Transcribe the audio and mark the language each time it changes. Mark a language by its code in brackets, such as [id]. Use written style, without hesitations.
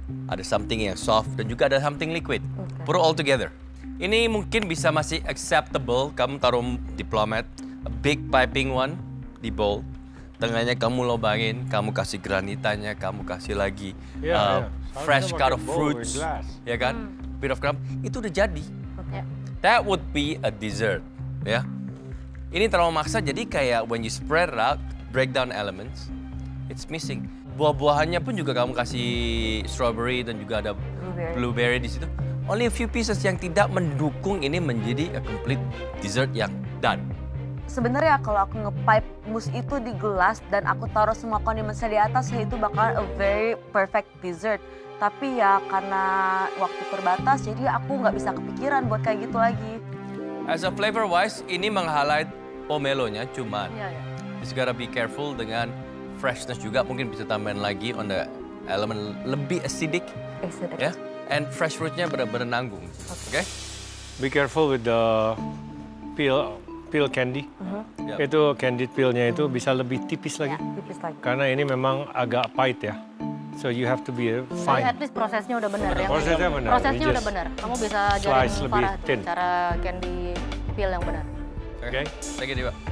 [en] ada something yang soft, [id] dan juga ada [en] something liquid. Put it all together. [id] Ini mungkin bisa masih acceptable, kamu taruh diplomat, [en] a big piping one [id] di bowl. Tengahnya kamu lobangin, kamu kasih granitanya, kamu kasih lagi [en] fresh cut of fruits, [id] ya kan? [en] Bit of crumb, [id] itu udah jadi. [en] That would be a dessert, ya. [id] Ini terlalu maksa, jadi kayak [en] when you spread it out, break down elements, it's missing. [id] Buah-buahannya pun juga kamu kasih strawberry dan juga ada blueberry di situ. [en] Only a few pieces [id] yang tidak mendukung ini menjadi [en] a complete dessert yang done. Sebenarnya kalau aku nge-pipe mousse itu di gelas dan aku taruh semua kondimennya di atas, ya itu bakal a very perfect dessert. Tapi ya karena waktu terbatas, jadi aku nggak bisa kepikiran buat kayak gitu lagi. As a flavor wise, [id] ini meng-highlight pomelonya, cuman [en] just gotta be careful dengan freshness juga. [id] Mungkin bisa tambahin lagi [en] on the element [id] lebih acidic. Ya. [en] And fresh fruitnya [id] benar-benar nanggung. [en] Okay? Be careful with the peel candy. [id] Itu candied peel-nya itu bisa lebih tipis lagi. Tipis lagi. Karena ini memang agak pahit ya. [en] So you have to be fine. At least [id] prosesnya udah benar ya. Prosesnya benar. Prosesnya udah benar. Kamu bisa ajarin Farah [en] thin. [id] cara candy peel yang benar. [en] Okay. Thank you, Diva.